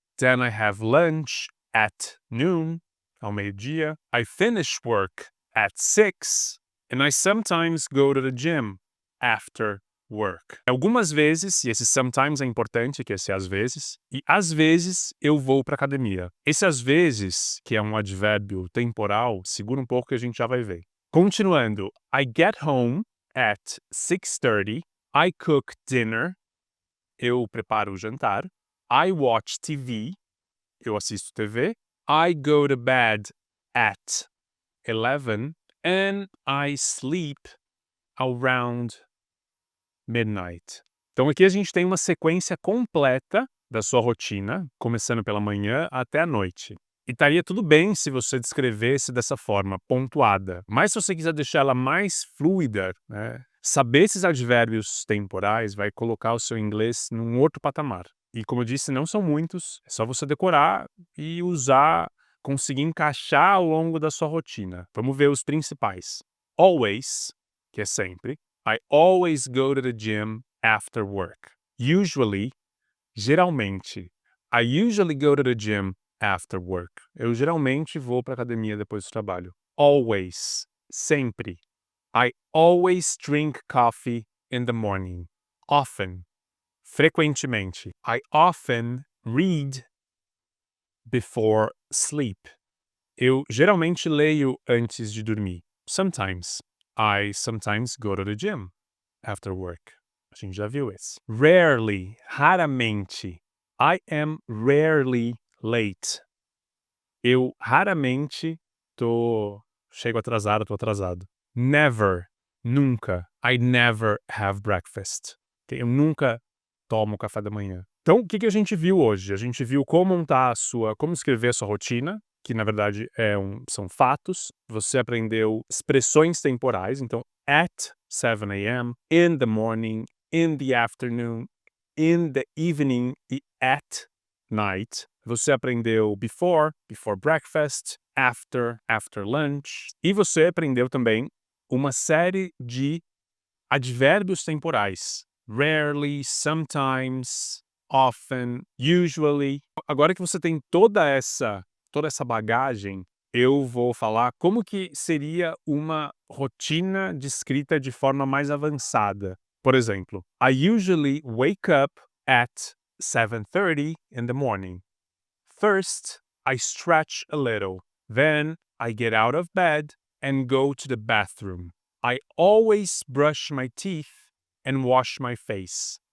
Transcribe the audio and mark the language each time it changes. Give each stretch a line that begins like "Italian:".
English: Then I have lunch at noon,
Portuguese: ao meio-dia.
English: I finish work at 6. And I sometimes go to the gym after work.
Portuguese: Algumas vezes, e esse sometimes é importante, que esse às vezes, e às vezes eu vou para academia. Esse às vezes, que é um advérbio temporal, segura um pouco que a gente já vai ver.
English: Continuando, I get home at 6:30. I cook dinner.
Portuguese: Eu preparo o jantar.
English: I watch TV.
Portuguese: Eu assisto TV.
English: I go to bed at 11. And I sleep around midnight.
Portuguese: Então aqui a gente tem uma sequência completa da sua rotina, começando pela manhã até a noite. E estaria tudo bem se você descrevesse dessa forma, pontuada. Mas se você quiser deixar ela mais fluida, né, saber esses advérbios temporais vai colocar o seu inglês num outro patamar. E como eu disse, não são muitos, é só você decorar e usar, conseguir encaixar ao longo da sua rotina. Vamos ver os principais. Always, que é sempre.
English: I always go to the gym after work. Usually, geralmente. I usually go to the gym after work.
Portuguese: Eu geralmente vou para academia depois do trabalho. Always, sempre.
English: I always drink coffee in the morning. Often, frequentemente. I often read before sleep.
Portuguese: Eu geralmente leio antes de dormir.
English: Sometimes. I sometimes go to the gym after work.
Portuguese: A gente já viu esse. Rarely, raramente.
English: I am rarely late.
Portuguese: Eu raramente chego atrasado, tô atrasado.
English: Never, nunca. I never have breakfast.
Portuguese: Eu nunca tomo café da manhã. Então, o que a gente viu hoje? A gente viu como como escrever a sua rotina, que na verdade são fatos. Você aprendeu expressões temporais, então
English: at 7 a.m., in the morning, in the afternoon, in the evening
Portuguese: e
English: at night.
Portuguese: Você aprendeu
English: before breakfast, after lunch.
Portuguese: E você aprendeu também uma série de advérbios temporais.
English: Rarely, sometimes, often, usually.
Portuguese: Agora que você tem toda essa bagagem, eu vou falar como que seria uma rotina descrita de forma mais avançada. Por exemplo,
English: I usually wake up at 7:30 in the morning. First, I stretch a little. Then, I get out of bed and go to the bathroom. I always brush my teeth and wash my face.